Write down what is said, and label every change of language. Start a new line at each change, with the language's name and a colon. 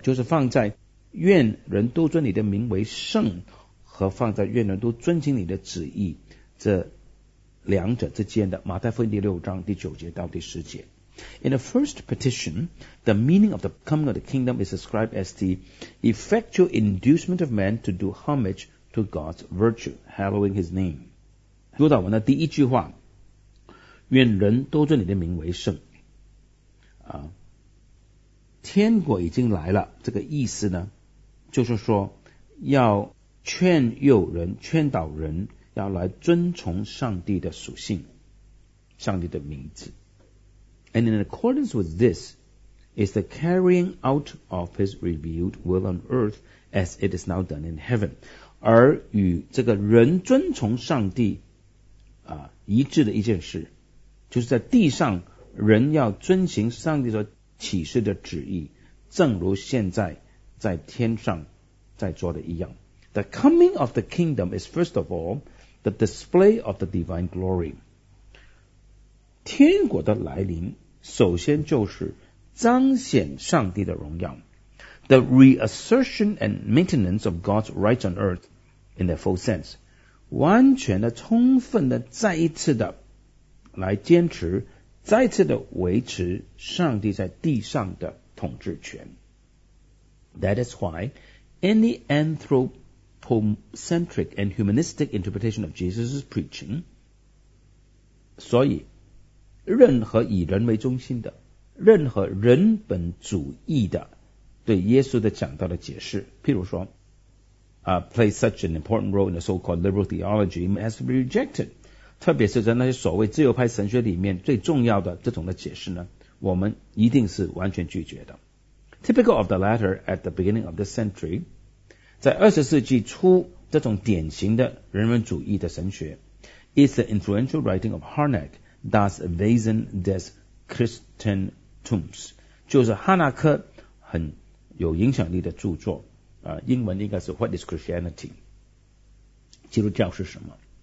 Chinese: 就是放在愿人都尊你的名为圣和放在愿人都遵行你的旨意这两者之间的马太福音第六章第九节到第十节
English: In the first petition, the meaning of the coming of the kingdom is described as the effectual inducement of man to do homage to God's virtue, hallowing his name.
Chinese: 主祷文的第一句话愿人都尊你的名为圣、天国已经来了这个意思呢就是说要劝诱人劝导人要来遵从上帝的属性上帝的名字
English: And in accordance with this is the carrying out of his revealed will on earth as it is now done in heaven
Chinese: 而与这个人遵从上帝、一致的一件事就是在地上人要遵行上帝所启示的旨意正如现在在天上在做的一样
English: The coming of the kingdom is first of all the display of the divine glory.
Chinese: 天国的来临首先就是彰显上帝的荣耀。
English: The reassertion and maintenance of God's rights on earth in their full sense.
Chinese: 完全的充分的再一次的来坚持再次的维持上帝在地上的统治权。
English: That is why any anthropocentric and humanistic interpretation of Jesus' preaching.
Chinese: 所以任何以人为中心的任何人本主义的对耶稣的讲道的解释譬如说、
English: play such an important role in the so-called liberal theology has to be rejected.
Chinese: 特别是在那些所谓自由派神学里面最重要的这种的解释呢我们一定是完全拒绝的。
English: Typical of the latter at the beginning of this century,
Chinese: 在二十世纪初这种典型的人文主义的神学
English: is the influential writing of Harnack
German: das Wesen des Christentums，
Chinese: 就是哈纳克很有影响力的著作、英文应该是
English: What is Christianity，
Chinese: 基督教是什么。